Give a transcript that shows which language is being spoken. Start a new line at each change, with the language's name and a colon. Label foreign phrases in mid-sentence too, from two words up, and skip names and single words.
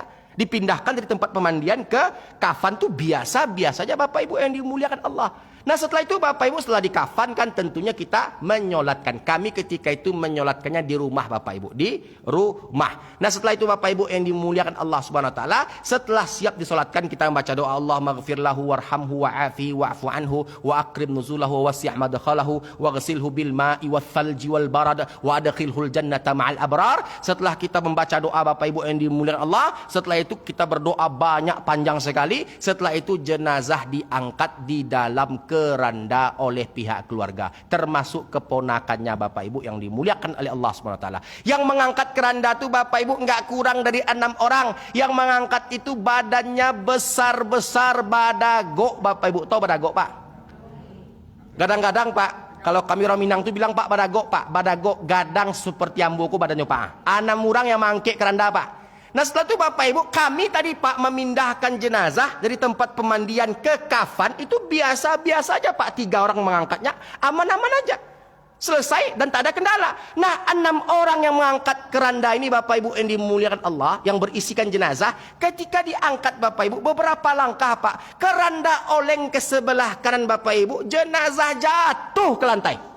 Indonesian: Dipindahkan dari tempat pemandian ke kafan tuh biasa-biasa saja Bapak Ibu yang dimuliakan Allah. Nah setelah itu Bapak Ibu, setelah dikafankan tentunya kita menyolatkan. Kami ketika itu menyolatkannya di rumah Bapak Ibu, di rumah. Nah setelah itu Bapak Ibu yang dimuliakan Allah
Arabic: سبحانه وتعالى,
Indonesian: setelah siap disolatkan kita membaca doa
Arabic: اللهم اغفر له وارحمه وعافه واعف عنه وأكرم نزله ووسع مدخله واغسله بالماء والثلج والبرد وأدخله الجنة مع الأبرار.
Indonesian: Setelah kita membaca doa Bapak Ibu yang dimuliakan Allah, setelah itu kita berdoa banyak panjang sekali. Setelah itu jenazah diangkat di dalam keranda oleh pihak keluarga, termasuk keponakannya Bapak Ibu yang dimuliakan oleh Allah
Arabic: سبحانه وتعالى.
Indonesian: Yang mengangkat keranda itu Bapak Ibu nggak kurang dari 6 orang. Yang mengangkat itu badannya besar-besar, badagok Bapak Ibu. Tahu badagok Pak? Gadang-gadang Pak. Kalau kami orang Minang tuh bilang Pak badagok Pak.
Minangkabau: Badagok gadang
Indonesian: seperti amboku badannya Pak. 6 orang yang mangkek keranda Pak. Nah setelah itu Bapak Ibu, kami tadi Pak memindahkan jenazah dari tempat pemandian ke kafan. Itu biasa-biasa aja Pak, 3 orang mengangkatnya, aman-aman aja. Selesai dan tak ada kendala. Nah 6 orang yang mengangkat keranda ini Bapak Ibu yang dimuliakan Allah, yang berisikan jenazah, ketika diangkat Bapak Ibu, beberapa langkah Pak, keranda oleng ke sebelah kanan Bapak Ibu, jenazah jatuh ke lantai.